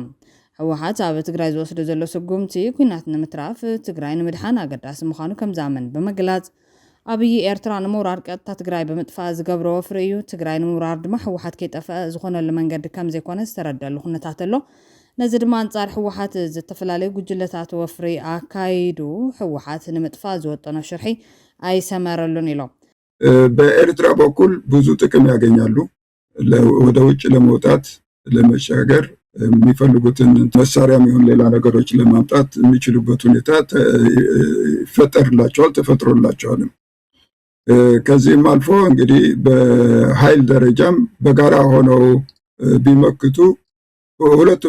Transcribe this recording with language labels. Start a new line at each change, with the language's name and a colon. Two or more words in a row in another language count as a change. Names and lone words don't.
Tigrinya: ህወሓት ኣብ ትግራይ ዝወስዶ ዘሎ ስጉምቲ ኩናት ንምትራፍ ትግራይ ንምድሓን ኣገዳሲ ምዃኑ ከም ዛመን በመግላጽ አብይ ኤርትራ ንምውራር ቀጥታ ትግራይ ብምጥፋእ ዝገብሮ ወፍሪ እዩ ትግራይ ንምውራር ድማ ህወሓት ከይጠፍአ ዝኾነሉ መንገዲ ከም ዘይኮነ ዝተረድአሉ ኩነታት ኣሎ ነዚ ድማ አንጻር ህወሓት ዝተፈላለዩ ጉጅለታት ወፍሪ ኣካይዱ ህወሓት ንምጥፋእ ዝወጠኖ ሽርሒ ኣይሰመረሉን ኢሎም
Amharic: በኤርትራ በኩል ብዙ ጥቅም ያገኛሉ ወደ ውጭ ለመውጣት ለመሻገር የሚፈልጉትን መሳሪያም ይሁን ሌላ ነገሮች ለማምጣት የሚችሉበት ሁኔታ ይፈጠርላቸዋል ተፈጥሮላቸዋል። ከዚህም አልፎ እንግዲህ በኃይል ደረጃም በጋራ ሆነው ቢመክቱ ሁለቱም